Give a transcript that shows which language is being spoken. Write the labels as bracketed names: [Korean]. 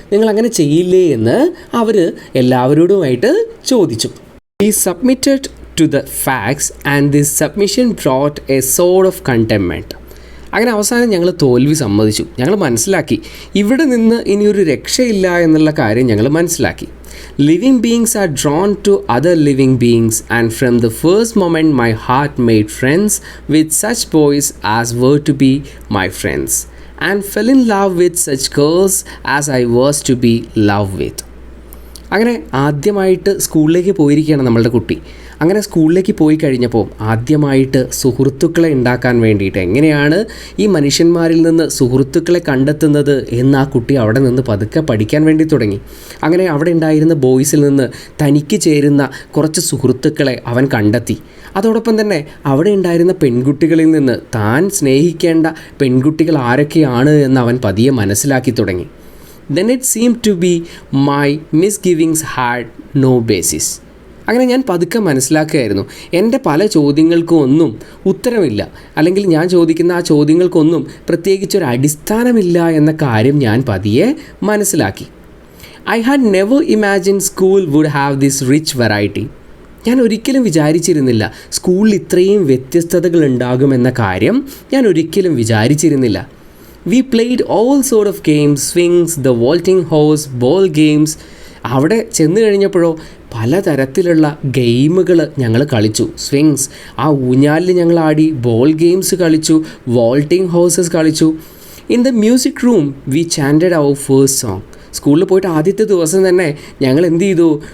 [Malayalam] നിങ്ങൾ അങ്ങനെ ചെയ്യില്ലേ എന്ന് അവർ എല്ലാവരോടുമായിട്ട് ചോദിച്ചു. [English] He submitted to the facts and this submission brought a sort of containment. [Malayalam] അങ്ങനെ അവസാനം ഞങ്ങൾ തോൽവി സമ്മതിച്ചു. ഞങ്ങൾ മനസ്സിലാക്കി ഇവിടെ നിന്ന് ഇനിയൊരു രക്ഷയില്ല എന്നുള്ള കാര്യം ഞങ്ങൾ മനസ്സിലാക്കി. [English] Living beings are drawn to other living beings, and from the first moment my heart made friends with such boys as were to be my friends, and fell in love with such girls as I was to be loved with. [Malayalam] അങ്ങനെ ആദ്യമായിട്ട് സ്കൂളിലേക്ക് പോയിരിക്കുകയാണ് നമ്മളുടെ കുട്ടി. അങ്ങനെ സ്കൂളിലേക്ക് പോയി കഴിഞ്ഞപ്പോൾ ആദ്യമായിട്ട് സുഹൃത്തുക്കളെ ഉണ്ടാക്കാൻ വേണ്ടിയിട്ട് എങ്ങനെയാണ് ഈ മനുഷ്യന്മാരിൽ നിന്ന് സുഹൃത്തുക്കളെ കണ്ടെത്തുന്നത് എന്ന് ആ കുട്ടി അവിടെ നിന്ന് പതുക്കെ പഠിക്കാൻ വേണ്ടി തുടങ്ങി. അങ്ങനെ അവിടെ ഉണ്ടായിരുന്ന ബോയ്സിൽ നിന്ന് തനിക്ക് ചേരുന്ന കുറച്ച് സുഹൃത്തുക്കളെ അവൻ കണ്ടെത്തി. അതോടൊപ്പം തന്നെ അവിടെ ഉണ്ടായിരുന്ന പെൺകുട്ടികളിൽ നിന്ന് താൻ സ്നേഹിക്കേണ്ട പെൺകുട്ടികൾ ആരൊക്കെയാണ് എന്ന് അവൻ പതിയെ മനസ്സിലാക്കി തുടങ്ങി. [English] Then it seemed to be my misgivings had no basis. [Malayalam] അങ്ങനെ ഞാൻ പതുക്കെ മനസ്സിലാക്കുകയായിരുന്നു, എൻ്റെ പല ചോദ്യങ്ങൾക്കും ഒന്നും ഉത്തരമില്ല, അല്ലെങ്കിൽ ഞാൻ ചോദിക്കുന്ന ആ ചോദ്യങ്ങൾക്കൊന്നും പ്രത്യേകിച്ചൊരു അടിസ്ഥാനമില്ല എന്ന കാര്യം ഞാൻ പതിയെ മനസ്സിലാക്കി. [English] I had never imagined school would have this rich variety. [Malayalam] ഞാൻ ഒരിക്കലും വിചാരിച്ചിരുന്നില്ല സ്കൂളിൽ ഇത്രയും വ്യത്യസ്തതകൾ ഉണ്ടാകുമെന്ന കാര്യം ഞാൻ ഒരിക്കലും വിചാരിച്ചിരുന്നില്ല. [English] We played all sort of games, swings, the vaulting house, ball games. [Malayalam] അവിടെ ചെന്ന് കഴിഞ്ഞപ്പോഴോ പലതരത്തിലുള്ള ഗെയിമുകൾ ഞങ്ങൾ കളിച്ചു. സ്വിങ്സ്, ആ ഊഞ്ഞാലിൽ ഞങ്ങൾ ആടി, ബോൾ ഗെയിംസ് കളിച്ചു, വോൾട്ടിംഗ് ഹൗസസ് കളിച്ചു. [English] In the music room we chanted our first song. [Malayalam] സ്കൂളിൽ പോയിട്ട് ആദ്യത്തെ ദിവസം തന്നെ ഞങ്ങൾ എന്ത് ചെയ്തു?